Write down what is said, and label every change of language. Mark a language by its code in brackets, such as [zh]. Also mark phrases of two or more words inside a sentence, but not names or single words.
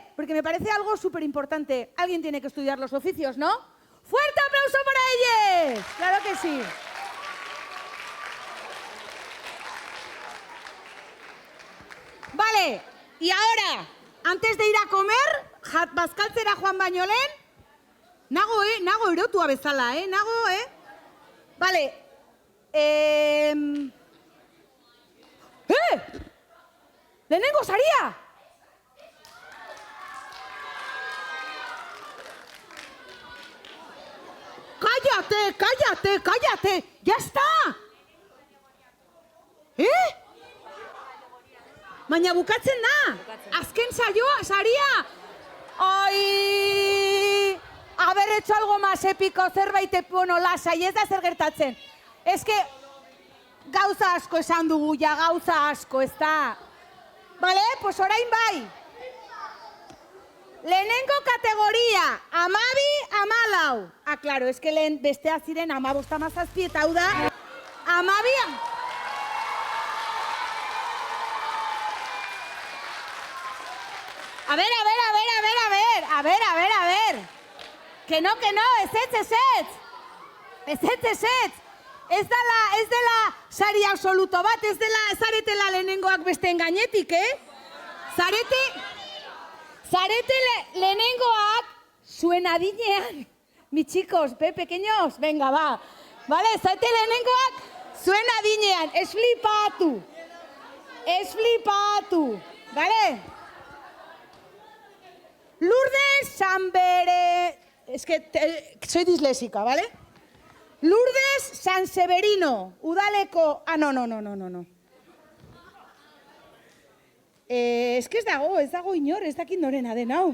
[es] Porque me parece algo súper importante. Alguien tiene que estudiar los oficios, ¿no? ¡Fuerte aplauso para ellos! ¡Claro que sí! Vale, y ahora, antes de ir a comer, [eu] bazkaltzera joan baino lehen, nago erotua bezala, Vale, lehenengo saria! [es] Cállate, ya está! [eu] Baina bukatzen da. Azken saria. [es] Ay, haber hecho algo más epiko, [eu] zerbait lasai, ez da zer gertatzen. Ez que gauza asko esan dugu, ja gauza asko, ez da. Bale, pues orain bai. Lehenengo kategoria, 12-14. [es] Ah, claro, es que [eu] lehen bestea ziren 15-17 eta hau da 12. [es] A ver. Que no, [eu] ezetz. Ez dela sari absoluto bat, ez dela zaretela lehenengoak besteen gainetik, Zarete lehenengoak zuen adinean. [es] Mi chicos, pequeños, venga, va. Vale, [eu] zarete lehenengoak zuen adinean. Ez flipatu. Vale? Lourdes Sanbere... [es] Es que soy disléxica, ¿vale? Lourdes San Severino, udaleko... Ah, no. Es que [eu] ez dago inor, ez dakit norena den, hau.